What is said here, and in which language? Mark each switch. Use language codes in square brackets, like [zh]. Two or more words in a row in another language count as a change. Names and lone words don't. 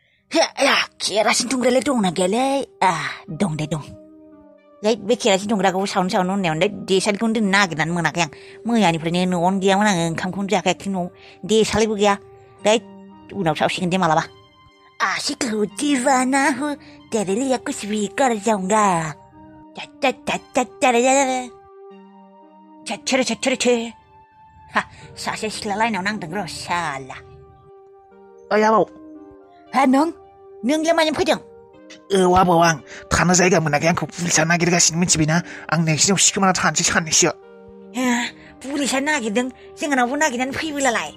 [brx] केरासिन दुंग्रालाय दंना गैयालै दं दे दं बे केरासिन दुंग्राखौ सावनो होननायावनो देसालिखौनो दोननो नागिरनानै मोनाखै आं मैयानिफ्रायनो न'आवनो गैयामोन आङो ओंखामखौनो जायाखै न'आव देसालिबो गैया उनाव सावसिगोन दे मालाबा आशिखौ [hi] दीवाना हो तेरे लिए कुछ भी कर जाऊंगा [brx] छे सासे सिख्ला लाइनाव नांदों र' साला ओइ आबौ नोंलाय मानो फैदों आबौ आं थानो जायगा मोनाखै आंखौ पुलिसा नागिरगासिनो मिथिबायना आं नोंसिनाव सिखोमाना थानोसै साननैसो पुलिसा नागिरदों जोंनावबो नागिरनानै फैबोलालाय